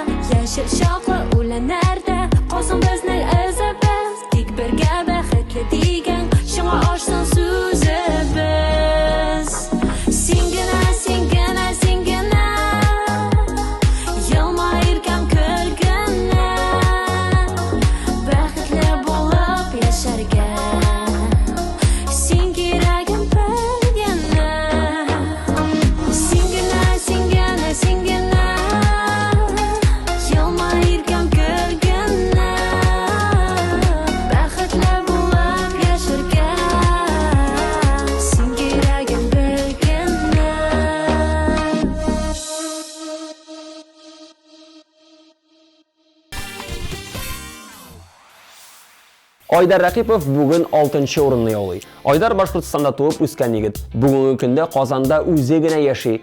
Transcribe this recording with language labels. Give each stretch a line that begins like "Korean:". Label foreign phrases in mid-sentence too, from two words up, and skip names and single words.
Tatar: Яшел чаклы үләннәрдә калсын безнең эзебез, тик бергә бәхетле дигән шуңа ашсын сүзебез. Син генә, син генә, син генә, елмаеркән көлгәнә, бәхетле булып яшәргә.
English: Sing it again, sing it, sing it, sing it.
Tatar: Yılmayırken gölgene, бәхетле булып яшәргә.
English: Sing it again,
Tatar: Айдар Рәкипов бүген 6-нчы урынны яулый. Айдар Башкортстанда туып үскән егет. Бүгенге көндә Казанда үзе генә яши.